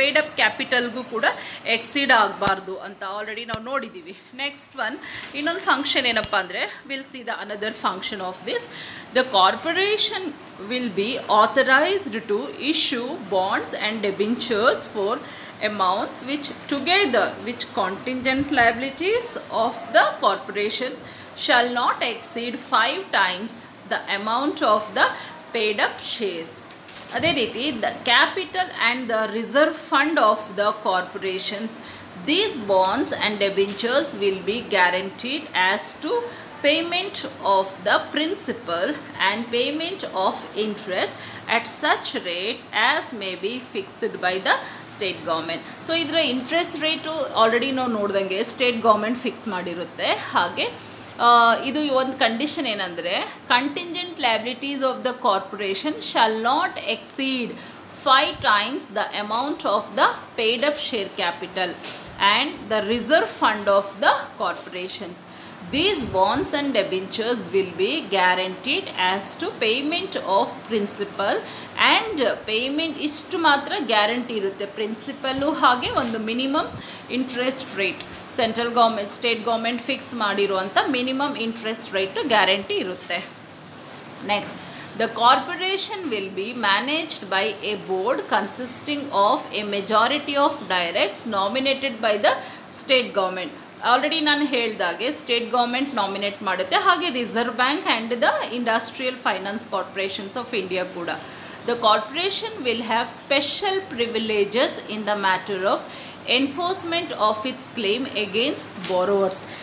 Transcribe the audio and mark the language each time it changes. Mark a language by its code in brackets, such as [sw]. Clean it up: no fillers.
[kn] Paid up ಕ್ಯಾಪಿಟಲ್ಗೂ ಕೂಡ exceed ಆಗಬಾರ್ದು ಅಂತ ಆಲ್ರೆಡಿ ನಾವು ನೋಡಿದ್ದೀವಿ. ನೆಕ್ಸ್ಟ್ ಒನ್ ಇನ್ನೊಂದು ಫಂಕ್ಷನ್ ಏನಪ್ಪ ಅಂದರೆ [en] Will see the another function of this. The corporation will be authorized to issue bonds and debentures for amounts which contingent liabilities of the corporation shall not exceed 5 times the amount of the paid up shares. [kn] ಅದೇ ರೀತಿ [en] the capital and the reserve fund of the corporations, these bonds and debentures will be guaranteed as to payment of the principal and payment of interest at such rate as may be fixed by the state government. [kn] So ಇದರ interest rate already ನಾವು ನೋಡ್ದಂಗೆ state government fix ಮಾಡಿರುತ್ತೆ. ಹಾಗೆ ಇದು ಒಂದು condition ಏನಂದರೆ [en] Contingent liabilities of the corporation shall not exceed 5 times the amount of the paid up share capital and the reserve fund of the corporations. These bonds and debentures will be guaranteed as to payment of principal and payment [kn] ಇಷ್ಟು ಮಾತ್ರ guarantee ಇರುತ್ತೆ. Principle ಹಾಗೆ ಒಂದು minimum interest rate central government state government fix ಮಾಡಿರುವಂಥ minimum interest rate guarantee ಇರುತ್ತೆ. [en] Next the corporation will be managed by a board consisting of a majority of directs nominated by the state government. [kn] Already ನಾನು ಹೇಳಿದಾಗೆ state government nominate ಮಾಡುತ್ತೆ, ಹಾಗೆ reserve bank [en] and the industrial finance corporations of India [kn] ಕೂಡ. [en] The corporation will have special privileges in the matter of enforcement of its claim against borrowers.